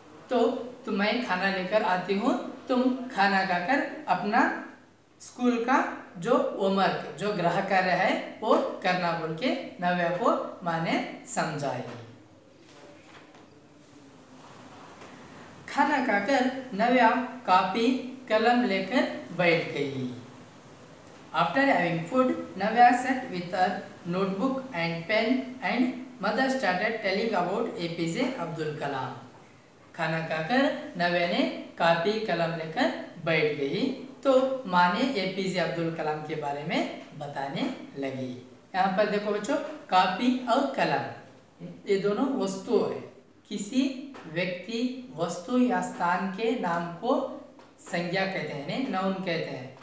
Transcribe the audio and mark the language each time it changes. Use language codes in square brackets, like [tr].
[hi] तो मैं खाना लेकर आती हूँ, तुम खाना खाकर अपना स्कूल का जो होमवर्क, जो गृह कार्य है वो करना बोल के नव्या को माँ ने समझाई। खाना खाकर नव्या कॉपी कलम लेकर बैठ गई। [en] After having food, Navya sat with her notebook and pen and mother started telling about APJ Abdul Kalam. [hi] खाना खाकर नव्या ने कॉपी कलम लेकर बैठ गई तो माँ ने एपीजे अब्दुल कलाम के बारे में बताने लगी। यहाँ पर देखो बच्चों, कॉपी और कलम ये दोनों वस्तु है। किसी व्यक्ति, वस्तु या स्थान के नाम को संज्ञा कहते हैं, नाउन कहते हैं।